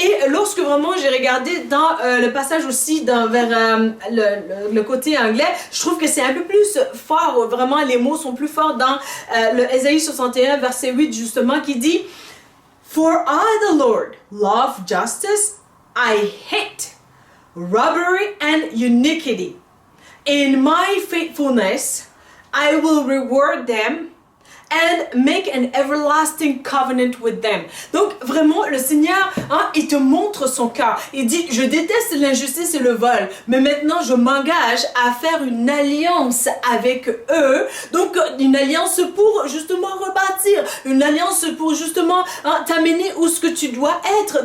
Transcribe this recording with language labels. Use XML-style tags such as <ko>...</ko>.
<fr>Et lorsque vraiment j'ai regardé dans le passage aussi vers le côté anglais, je trouve que c'est un peu plus fort, vraiment les mots sont plus forts dans le Ésaïe 61 verset 8 justement qui dit For I the Lord love justice, I hate robbery and iniquity.</fr> <en>In my faithfulness, I will reward them and make an everlasting covenant with them.</en> <fr>Donc vraiment le Seigneur, il te montre son cœur. Il dit, je déteste l'injustice et le vol, mais maintenant je m'engage à faire une alliance avec eux. Donc une alliance pour justement rebâtir, une alliance pour justement t'amener où ce que tu dois être.</fr>